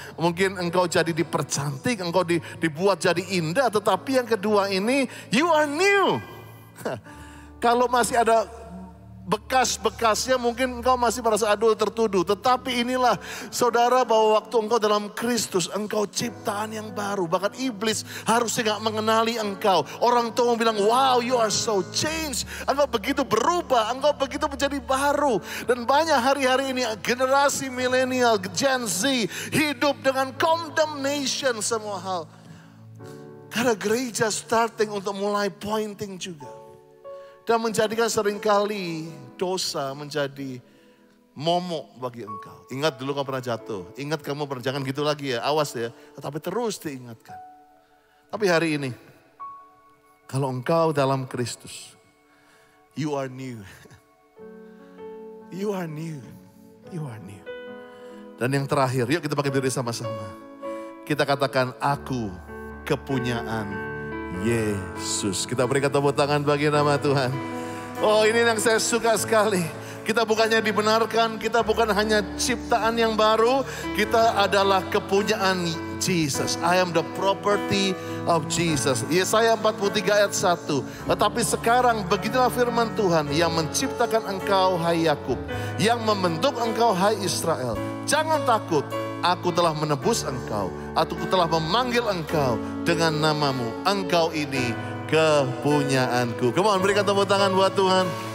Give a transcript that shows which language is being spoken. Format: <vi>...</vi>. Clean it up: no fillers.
<id>Mungkin engkau jadi dipercantik, engkau dibuat jadi indah. Tetapi yang kedua ini,</id> <en>you are new.</en> <id>Kalau masih ada bekas-bekasnya mungkin engkau masih merasa aduh tertuduh. Tetapi inilah saudara bahwa waktu engkau dalam Kristus, engkau ciptaan yang baru. Bahkan iblis harusnya gak mengenali engkau. Orang tua bilang,</id> <en>wow you are so changed.</en> <id>Engkau begitu berubah, engkau begitu menjadi baru. Dan banyak hari-hari ini generasi milenial, Gen Z hidup dengan condemnation semua hal. Karena gereja starting untuk mulai pointing juga. Dan menjadikan seringkali dosa menjadi momok bagi engkau. Ingat dulu kamu pernah jatuh. Ingat kamu pernah, jangan gitu lagi ya. Awas ya. Tapi terus diingatkan. Tapi hari ini, kalau engkau dalam Kristus,</id> <en>you are new. You are new. You are new.</en> <id>Dan yang terakhir, yuk kita pakai diri sama-sama. Kita katakan, aku kepunyaan Yesus. Kita berikan tepuk tangan bagi nama Tuhan. Oh ini yang saya suka sekali. Kita bukannya dibenarkan, kita bukan hanya ciptaan yang baru. Kita adalah kepunyaan Jesus.</id> <en>I am the property of Jesus.</en> <id>Yesaya 43 ayat 1. Tetapi sekarang begitulah firman Tuhan yang menciptakan engkau hai Yakub, yang membentuk engkau hai Israel. Jangan takut, aku telah menebus engkau. Aku telah memanggil engkau dengan namamu. Engkau ini kepunyaanku.</id> <en>Come on,</en> <id>berikan tepuk tangan buat Tuhan.</id>